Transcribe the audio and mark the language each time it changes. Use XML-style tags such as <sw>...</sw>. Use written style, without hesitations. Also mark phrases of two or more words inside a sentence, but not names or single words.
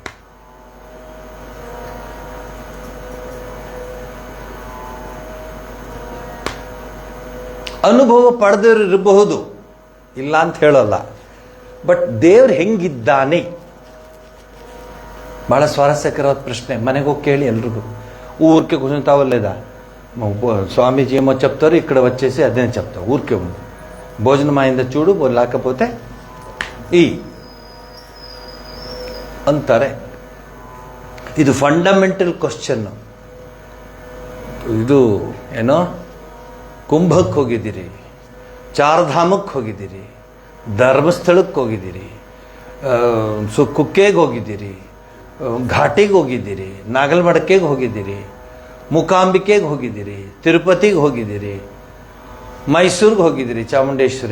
<kn>ಅನುಭವ ಪಡೆದವರು ಇರಬಹುದು, ಇಲ್ಲ ಅಂತ ಹೇಳಲ್ಲ. ಬಟ್ ದೇವ್ರು ಹೆಂಗಿದ್ದಾನೆ? ಬಹಳ ಸ್ವಾರಸ್ಯಕರವಾದ ಪ್ರಶ್ನೆ. ಮನೆಗೆ ಹೋಗಿ ಕೇಳಿ ಎಲ್ರಿಗೂ.</kn> <te>ఊరికే కూర్చుంటావో లేదా? స్వామీజీ ఏమో చెప్తారు, ఇక్కడ వచ్చేసి అదే చెప్తావు. ఊరికే ఉంది. భోజనం అయిందా చూడు, లేకపోతే ఈ ಅಂತಾರೆ.</te> <kn>ಇದು</kn> <en>fundamental question.</en> <kn>ಇದು ಏನೋ, ಕುಂಭಕ್ಕೆ ಹೋಗಿದ್ದೀರಿ, ಚಾರ್ಧಾಮಕ್ಕೆ ಹೋಗಿದ್ದೀರಿ, ಧರ್ಮಸ್ಥಳಕ್ಕೆ ಹೋಗಿದ್ದೀರಿ, ಕುಕ್ಕೆಗೆ ಹೋಗಿದ್ದೀರಿ, ಘಾಟಿಗೆ ಹೋಗಿದ್ದೀರಿ, ನಾಗಲ್ಮಡಕೆಗೆ ಹೋಗಿದ್ದೀರಿ, ಮೂಕಾಂಬಿಕೆಗೆ ಹೋಗಿದ್ದೀರಿ, ತಿರುಪತಿಗೆ ಹೋಗಿದ್ದೀರಿ, ಮೈಸೂರಿಗೆ ಹೋಗಿದ್ದೀರಿ, ಚಾಮುಂಡೇಶ್ವರಿ.</kn>